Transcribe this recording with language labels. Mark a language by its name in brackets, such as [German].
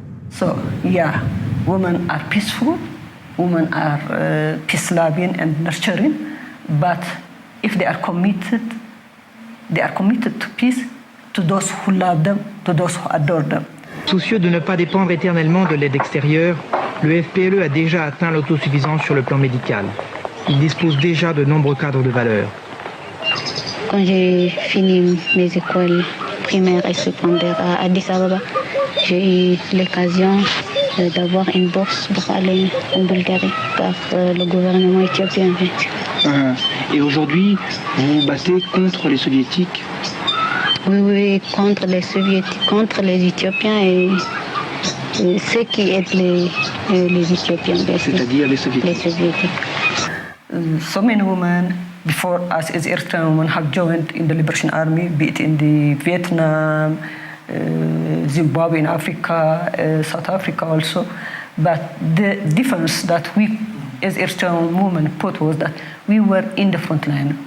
[English] So, yeah, women are peaceful, women are peace-loving and nurturing, but if they are committed to peace, to those who love them, to those who adore them. [French] Soucieux de ne pas dépendre éternellement de l'aide extérieure, le FPLE a déjà atteint l'autosuffisance sur le plan médical. Il dispose déjà de nombreux cadres de valeur. Quand j'ai fini mes écoles primaires et secondaires à Addis Ababa, j'ai eu l'occasion d'avoir une bourse pour aller en Bulgarie par le gouvernement éthiopien. Et aujourd'hui, vous vous battez contre les soviétiques? Oui, contre les soviétiques, contre les Éthiopiens et ceux qui aident les Éthiopiens. C'est-à-dire les soviétiques. [English] So many women before us as Eritrean women have joined in the Liberation Army, be it in the Vietnam, Zimbabwe in Africa, South Africa also. But the difference that we as Eritrean women put was that we were in the front line.